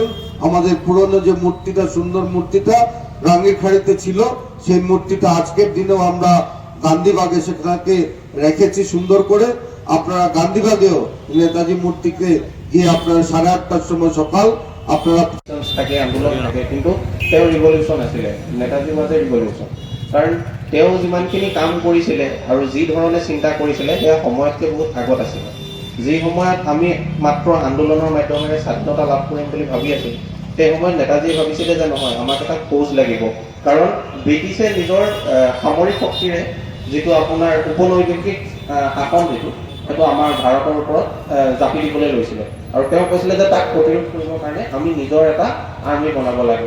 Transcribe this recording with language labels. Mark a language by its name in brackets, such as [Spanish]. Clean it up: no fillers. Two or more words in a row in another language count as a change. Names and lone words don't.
[Bangla] আমাদের পুরনো যে মূর্তিটা সুন্দর মূর্তিটা রাঙ্গিরখাড়িতে ছিল সেই মূর্তিটা আজকের দিনেও আমরা গান্ধীবাগে সেটাকে রেখেছি সুন্দর করে। আপনারা গান্ধীবাগেও নেতাজি মূর্তিকে গিয়ে আপনারা 8:30টার সময় সকাল আপনারা [Assamese] থাকে আন্দোলন থাকে, কিন্তু তেওঁ ৰিভলিউচন আছিলে। নেতাজী মাজে ৰিভলিউচন, কাৰণ তেওঁ যিমানখিনি কাম কৰিছিলে আৰু যি ধৰণে চিন্তা কৰিছিলে সেয়া সময়তকৈ বহুত আগত আছিলে। যি সময়ত আমি মাত্ৰ আন্দোলনৰ মাধ্যমেৰে স্বাধীনতা লাভ কৰিম বুলি ভাবি আছোঁ সেই সময়ত নেতাজীয়ে ভাবিছিলে যে নহয়, আমাক এটা ফৌজ লাগিব, কাৰণ ব্ৰিটিছে নিজৰ সামৰিক শক্তিৰে যিটো আপোনাৰ উপনৈসৰ্গিক শাসন যিটো সেইটো আমাৰ ভাৰতৰ ওপৰত জাপি দিবলৈ লৈছিলে আৰু তেওঁ কৈছিলে যে তাক প্ৰতিৰোধ কৰিবৰ কাৰণে আমি নিজৰ এটা আৰ্মি বনাব লাগে।